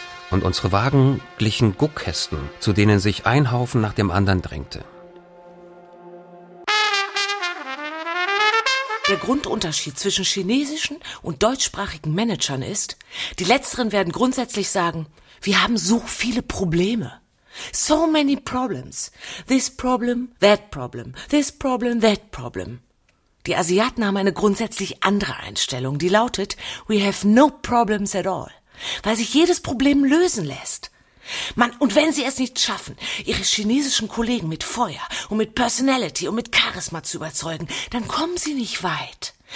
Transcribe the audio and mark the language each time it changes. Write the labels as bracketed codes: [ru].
[de] Und unsere Wagen glichen Guckkästen, zu denen sich ein Haufen nach dem anderen drängte. Der Grundunterschied zwischen chinesischen und deutschsprachigen Managern ist, die Letzteren werden grundsätzlich sagen, wir haben so viele Probleme. [en] So many problems. This problem, that problem. [de] Die Asiaten haben eine grundsätzlich andere Einstellung, die lautet, [en] we have no problems at all. [de] Weil sich jedes Problem lösen lässt. Und wenn sie es nicht schaffen, ihre chinesischen Kollegen mit Feuer und mit Personality und mit Charisma zu überzeugen, dann kommen sie nicht weit.